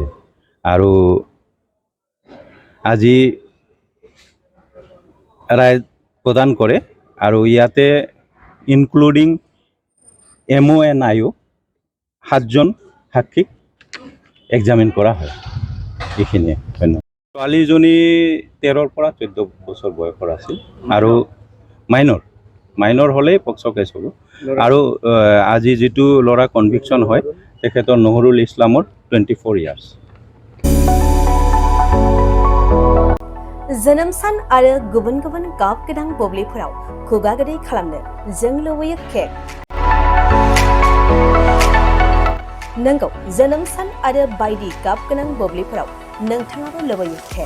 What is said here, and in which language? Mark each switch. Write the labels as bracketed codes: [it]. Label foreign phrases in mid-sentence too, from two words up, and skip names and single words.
[as] আৰু আজি ৰায় প্ৰদান কৰে আৰু ইয়াতে ইনক্লুডিং MONIও 7জন সাক্ষীক এক্সামিন কৰা হয়। এইখিনিয়ে, ধন্যবাদ। ছোৱালীজনী 13ৰ পৰা 14 বছৰ বয়সৰ আছিল আৰু মাইনৰ হ'লেই [en] POCSO case [as] হ'ব। আৰু আজি যিটো ল'ৰা কনভিকশ্যন হয়, তেখেতৰ নহৰুল ইছলামৰ 24 ইয়াৰ্ছ। [brx] जोनोम सान आरो गुबुन गुबुन गाब गोनां बुब्लिफोराव खुगा गोदै खालामनो जों लुबैयो केक। नंगौ, जोनोम सान आरो बायदि गाब गोनां बुब्लिफोराव नोंथाङाबो लुबैयो केक।